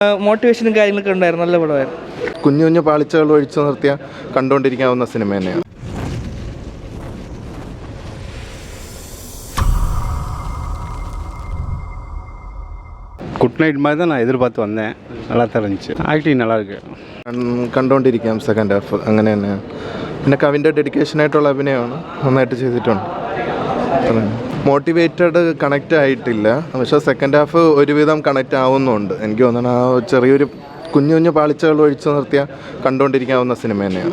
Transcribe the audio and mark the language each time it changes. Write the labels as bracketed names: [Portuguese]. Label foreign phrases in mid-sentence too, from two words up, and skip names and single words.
[Malayalam] മോട്ടിവേഷനും കാര്യങ്ങളൊക്കെ ഉണ്ടായിരുന്നു. നല്ല പടമായിരുന്നു. കുഞ്ഞു കുഞ്ഞു പാളിച്ചകൾ ഒഴിച്ചു നിർത്തിയാൽ കണ്ടുകൊണ്ടിരിക്കാവുന്ന സിനിമ തന്നെയാണ്. [Tamil] குட் நைட் மாதிரி தான் நான் எதிர்பார்த்து வந்தேன். நல்லா தான் இருந்துச்சு. ஆக்டிங் நல்லாயிருக்கு. [Malayalam] കണ്ടുകൊണ്ടിരിക്കാം സെക്കൻഡ് ഹാഫ് അങ്ങനെ തന്നെയാണ്. പിന്നെ കവിൻ്റെ ഡെഡിക്കേഷനായിട്ടുള്ള അഭിനയമാണ്, നന്നായിട്ട് ചെയ്തിട്ടുണ്ട്. മോട്ടിവേറ്റഡ് കണക്റ്റ് ആയിട്ടില്ല, പക്ഷേ സെക്കൻഡ് ഹാഫ് ഒരുവിധം കണക്റ്റ് ആവുന്നുണ്ട്. എനിക്ക് തോന്നുന്നു ആ ചെറിയൊരു കുഞ്ഞു കുഞ്ഞു പാളിച്ചകൾ ഒഴിച്ചു നിർത്തിയാൽ കണ്ടുകൊണ്ടിരിക്കാവുന്ന സിനിമ തന്നെയാണ്.